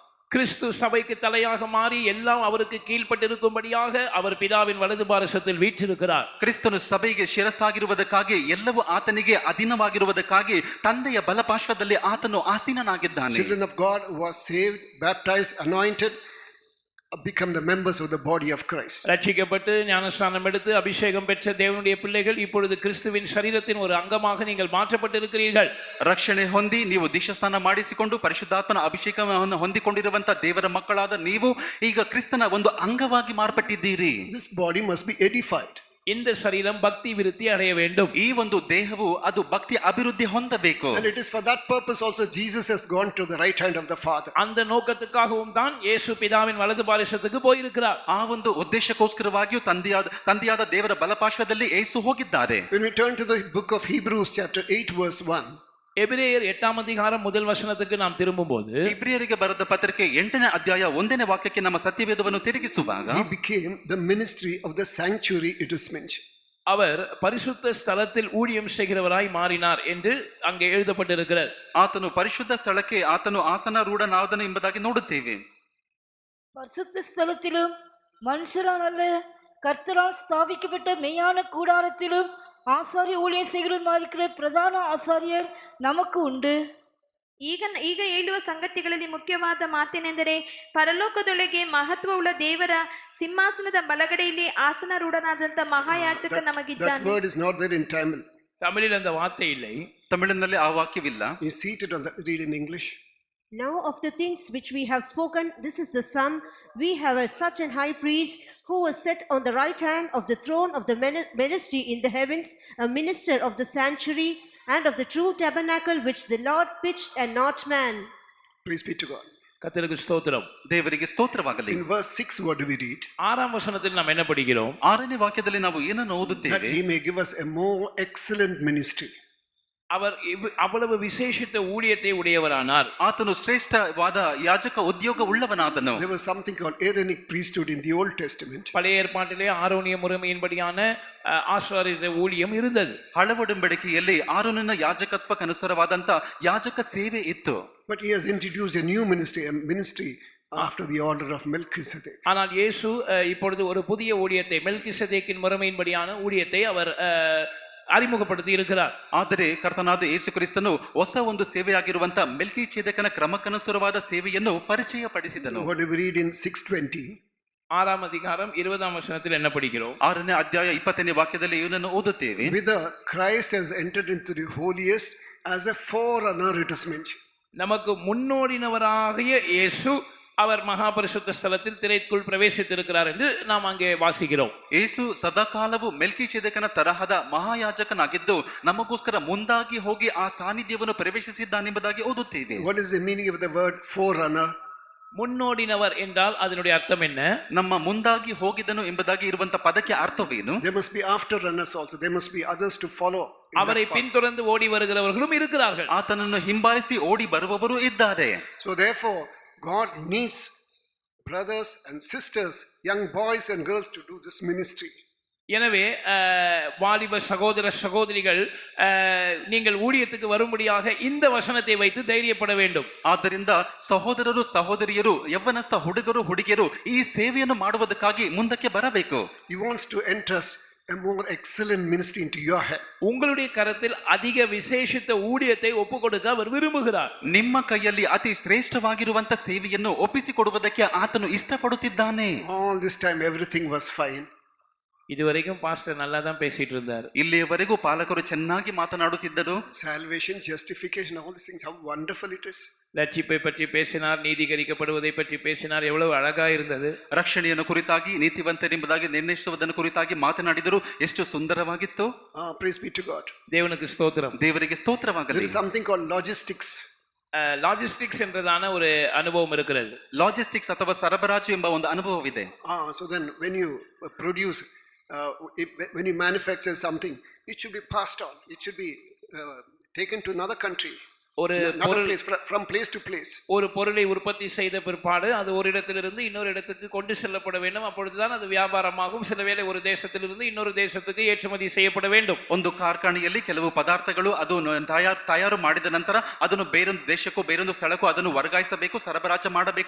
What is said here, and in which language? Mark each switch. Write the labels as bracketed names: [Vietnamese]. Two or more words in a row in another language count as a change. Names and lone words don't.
[Tamil] கிறிஸ்து சபைக்கு தலையாக மாறி எல்லாம் அவருக்கு கீழ்ப்பட்டிருக்கும்படியாக அவர் பிதாவின் வலது பாரசத்தில் வீற்றிருக்கிறார். [Kannada] ಕ್ರಿಸ್ತನು ಸಭೆಗೆ ಶಿರಸ್ಸಾಗಿರುವುದಕ್ಕಾಗಿ, ಎಲ್ಲವೂ ಆತನಿಗೆ ಅಧೀನವಾಗಿರುವುದಕ್ಕಾಗಿ ತಂದೆಯ ಬಲಪಾರ್ಶ್ವದಲ್ಲಿ ಆತನು ಆಸೀನನಾಗಿದ್ದಾನೆ. [English] Children of God who are saved, baptized, anointed, become the members of the body of Christ. [Tamil] ரட்சிக்கப்பட்டு ஞானஸ்நானம் எடுத்து அபிஷேகம் பெற்ற தேவனுடைய பிள்ளைகள் இப்பொழுது கிறிஸ்துவின் சரீரத்தின் ஒரு அங்கமாக நீங்கள் மாற்றப்பட்டிருக்கிறீர்கள். [Kannada] ರಕ್ಷಣೆ ಹೊಂದಿ ನೀವು ದೀಕ್ಷಾಸ್ನಾನ ಮಾಡಿಸಿಕೊಂಡು ಪರಿಶುದ್ಧಾತ್ಮನ ಅಭಿಷೇಕವನ್ನು ಹೊಂದಿಕೊಂಡಿರುವಂತ ದೇವರ ಮಕ್ಕಳಾದ ನೀವು ಈಗ ಕ್ರಿಸ್ತನ ಒಂದು ಅಂಗವಾಗಿ ಮಾರ್ಪಟ್ಟಿದ್ದೀರಿ. [English] This body must be edified. [Tamil] இந்த சரீரம் பக்தி விருத்தி அடைய வேண்டும். [Kannada] ಈ ಒಂದು ದೇಹವು ಅದು ಭಕ್ತಿ ಅಭಿವೃದ್ಧಿ ಹೊಂದಬೇಕು. [English] And it is for that purpose also Jesus has gone to the right hand of the Father. [Tamil] அந்த நோக்கத்துக்காகவும் தான் இயேசு பிதாவின் வலது பாரசத்துக்கு போயிருக்கிறார். [Kannada] ಆ ಒಂದು ಉದ್ದೇಶಕ್ಕೋಸ್ಕರವಾಗಿಯೂ ತಂದೆಯಾದ ದೇವರ ಬಲಪಾರ್ಶ್ವದಲ್ಲಿ ಯೇಸು ಹೋಗಿದ್ದಾರೆ. [English] When we turn to the book of Hebrews chapter 8 verse 1, [Tamil] எபிரேயர் 8ஆம் அதிகாரம் முதல் வசனத்துக்கு நாம் திரும்பும்போது, [Kannada] ಇಬ್ರಿಯರಿಗೆ ಬರೆದ ಪತ್ರಿಕೆ 8ನೇ ಅಧ್ಯಾಯ 1ನೇ ವಾಕ್ಯಕ್ಕೆ ನಮ್ಮ ಸತ್ಯವೇದವನ್ನು ತಿರುಗಿಸುವಾಗ, [English] he became the ministry of the sanctuary, it is mentioned. [Tamil] அவர் பரிசுத்த ஸ்தலத்தில் ஊழியம் செய்கிறவராய் மாறினார் என்று அங்கே எழுதப்பட்டிருக்கிறது. [Kannada] ಆತನು ಪರಿಶುದ್ಧ ಸ್ಥಳಕ್ಕೆ ಆತನು ಆಸನಾರೂಢನಾದನು ಎಂಬುದಾಗಿ ನೋಡುತ್ತೇವೆ. [Tamil] பரிசுத்த ஸ்தலத்திலும் மனுஷரால் அல்ல கர்த்தரால் ஸ்தாபிக்கப்பட்ட மெய்யான கூடாரத்திலும் ஆசாரிய ஊழியம் செய்கிறவருமாயிருக்கிற பிரதான ஆசாரியர் நமக்கு உண்டு. [Kannada] ಈಗ ಹೇಳುವ ಸಂಗತಿಗಳಲ್ಲಿ ಮುಖ್ಯವಾದ ಮಾತೇನೆಂದರೆ, ಪರಲೋಕದೊಳಗೆ ಮಹತ್ವವುಳ್ಳ ದೇವರ ಸಿಂಹಾಸನದ ಬಲಗಡೆಯಲ್ಲಿ ಆಸನರೂಢನಾದಂಥ ಮಹಾಯಾಜಕ [English] That [Kannada] ನಮಗಿದ್ದಾನೆ. [English] word is not there in Tamil. [Tamil] தமிழில் அந்த வார்த்தை இல்லை. [Kannada] ತಮಿಳಿನಲ್ಲಿ ಆ ವಾಕ್ಯವಿಲ್ಲ. [English] He's seated on the, read in English. Now of the things which we have spoken, this is the sum. We have such an high priest who was set on the right hand of the throne of the majesty in the heavens, a minister of the sanctuary and of the true tabernacle which the Lord pitched and not man. Praise be to God. [Tamil] கர்த்தருக்கு ஸ்தோத்திரம். [Kannada] ದೇವರಿಗೆ ಸ್ತೋತ್ರವಾಗಲಿ. [English] In verse 6, what do we read? [Tamil] 6ஆம் வசனத்தில் நாம் என்ன படிக்கிறோம்? [Kannada] 6ನೇ ವಾಕ್ಯದಲ್ಲಿ ನಾವು ಏನನ್ನು [English] That [Kannada] ಓದುತ್ತೇವೆ? [English] he may give us a more excellent ministry. [Tamil] அவர் அவ்வளவு விசேஷித்த ஊழியத்தை உடையவரானார். [Kannada] ಆತನು ಶ್ರೇಷ್ಠವಾದ ಯಾಜಕ ಉದ್ಯೋಗ ಉಳ್ಳವನಾದನು. [English] There was something called Aaronic priesthood in the Old Testament. [Tamil] பழைய ஏற்பாட்டிலே ஆரோனிய முறைமையின்படியான ஆசாரிய ஊழியம் இருந்தது. [Kannada] ಹಳವಡಂಬಡಿಕೆಯಲ್ಲಿ ಆರೋನನ ಯಾಜಕತ್ವಕ್ಕನುಸಾರವಾದಂತ ಯಾಜಕ ಸೇವೆ ಇತ್ತು. [English] But he has introduced a new ministry, a ministry after the order of Melchizedek. [Tamil] ஆனால் இயேசு இப்பொழுது ஒரு புதிய ஊழியத்தை, மெல்கிசேதேக்கின் முறைமையின்படியான ஊழியத்தை அவர் அறிமுகப்படுத்தி இருக்கிறார். [Kannada] ಆದರೆ ಕರ್ತನಾದ ಯೇಸು ಕ್ರಿಸ್ತನು ಹೊಸ ಒಂದು ಸೇವೆಯಾಗಿರುವಂತ ಮೆಲ್ಕಿಚೇದಕನ ಕ್ರಮಕ್ಕನುಸಾರವಾದ ಸೇವೆಯನ್ನು ಪರಿಚಯ ಪಡಿಸಿದನು. [English] What do we read in 6:20? [Tamil] 6ஆம் அதிகாரம் 20ஆம் வசனத்தில் என்ன படிக்கிறோம்? [Kannada] 6ನೇ ಅಧ್ಯಾಯ 20ನೇ ವಾಕ್ಯದಲ್ಲಿ ಇವನನ್ನು ಓದುತ್ತೇವೆ. [English] Whither Christ has entered into the holiest as a forerunner, it is mentioned. [Tamil] நமக்கு முன்னோடினவராகிய இயேசு அவர் மகா பரிசுத்த ஸ்தலத்தில் திரைக்குள் பிரவேசித்திருக்கிறார் என்று நாம் அங்கே வாசிக்கிறோம். [Kannada] ಯೇಸು ಸದಾಕಾಲವು ಮೆಲ್ಕಿಚೆದೆಕನ ತರಹದ ಮಹಾಯಾಜಕನಾಗಿದ್ದು ನಮಗೋಸ್ಕರ ಮುಂದಾಗಿ ಹೋಗಿ ಆ ಸಾನ್ನಿಧ್ಯವನ್ನು ಪ್ರವೇಶಿಸಿದ್ದಾನೆಂಬುದಾಗಿ ಓದುತ್ತೇವೆ. [English] What is the meaning of the word forerunner? [Tamil] முன்னோடினவர் என்றால் அதனுடைய அர்த்தம் என்ன? [Kannada] ನಮ್ಮ ಮುಂದಾಗಿ ಹೋಗಿದನು ಎಂಬುದಾಗಿ ಇರುವಂತ ಪದಕ್ಕೆ ಅರ್ಥವೇನು? [English] There must be afterrunners also. There must be others to follow. in [Tamil] அவரை [English] that path. [Tamil] பின்தொடர்ந்து ஓடி வருகிறவர்களும் இருக்கிறார்கள். [Kannada] ಆತನನ್ನು ಹಿಂಬಾಲಿಸಿ ಓಡಿ ಬರುವವರು ಇದ್ದಾರೆ. [English] So therefore, God needs brothers and sisters, young boys and girls to do this ministry. [Tamil] எனவே வாலிப சகோதர சகோதரிகள் நீங்கள் ஊழியத்துக்கு வரும்படியாக இந்த வசனத்தை வைத்து தைரியப்பட வேண்டும். [Kannada] ಆದ್ದರಿಂದ ಸಹೋದರರು ಸಹೋದರಿಯರು ಯವ್ವನಸ್ಥ ಹುಡುಗರು ಹುಡುಗಿಯರು ಈ ಸೇವೆಯನ್ನು ಮಾಡುವುದಕ್ಕಾಗಿ ಮುಂದಕ್ಕೆ ಬರಬೇಕು. [English] He wants to entrust a more excellent ministry into your hand. [Tamil] உங்களுடைய கரத்தில் அதிக விசேஷித்த ஊழியத்தை ஒப்புக் கொடுக்க அவர் விரும்புகிறார். [Kannada] ನಿಮ್ಮ ಕೈಯಲ್ಲಿ ಅತಿ ಶ್ರೇಷ್ಠವಾಗಿರುವಂತ ಸೇವೆಯನ್ನು ಒಪ್ಪಿಸಿಕೊಡುವುದಕ್ಕೆ ಆತನು ಇಷ್ಟಪಡುತ್ತಿದ್ದಾನೆ. [English] All this time everything was fine. [Tamil] இதுவரைக்கும் பாஸ்டர் நல்லா தான் பேசிட்டு இருந்தார். [Kannada] ಇಲ್ಲಿಯವರೆಗೂ ಪಾಲಕರು ಚೆನ್ನಾಗಿ ಮಾತನಾಡುತ್ತಿದ್ದರು. [English] Salvation, justification, all these things, how wonderful it is. [Tamil] ரட்சிப்பை பற்றி பேசினார், நீதிகரிக்கப்படுவதை பற்றி பேசினார், எவ்வளவு அழகா இருந்தது. [Kannada] ರಕ್ಷಣೆಯನ್ನು ಕುರಿತಾಗಿ ನೀತಿವಂತರೆಂಬುದಾಗಿ ನಿರ್ಣಯಿಸುವುದನ್ನು ಕುರಿತಾಗಿ ಮಾತನಾಡಿದರು. ಎಷ್ಟು ಸುಂದರವಾಗಿತ್ತು. [English] Praise be to God. [Tamil] தேவனுக்கு ஸ்தோத்திரம். [Kannada] ದೇವರಿಗೆ [English] There [Kannada] ಸ್ತೋತ್ರವಾಗಲಿ. [English] is something called logistics. [Tamil] லாஜிஸ்டிக்ஸ் என்றதான ஒரு அனுபவம் இருக்கிறது. [Kannada] ಲಾಜಿಸ್ಟಿಕ್ಸ್ ಅಥವಾ ಸರಬರಾಜು ಎಂಬ ಒಂದು ಅನುಭವವಿದೆ. [English] So then when you produce, when you manufacture something, it should be passed on. It should be taken to another country. [Tamil] ஒரு [English] Another place, from place to place. [Tamil] ஒரு பொருளை உற்பத்தி செய்த பிற்பாடு அது ஒரு இடத்திலிருந்து இன்னொரு இடத்துக்கு கொண்டு செல்லப்பட வேண்டும். அப்பொழுதுதான் அது வியாபாரமாகும். சில வேளை ஒரு தேசத்திலிருந்து இன்னொரு தேசத்துக்கு ஏற்றுமதி செய்யப்பட வேண்டும். [Kannada] ಒಂದು ಕಾರ್ಖಾನೆಯಲ್ಲಿ ಕೆಲವು ಪದಾರ್ಥಗಳು ಅದು ತಯಾರು ಮಾಡಿದ ನಂತರ ಅದನ್ನು ಬೇರೊಂದು ದೇಶಕ್ಕೂ ಬೇರೊಂದು ಸ್ಥಳಕ್ಕೂ ಅದನ್ನು ವರ್ಗಾಯಿಸಬೇಕು, ಸರಬರಾಜು ಮಾಡಬೇಕು.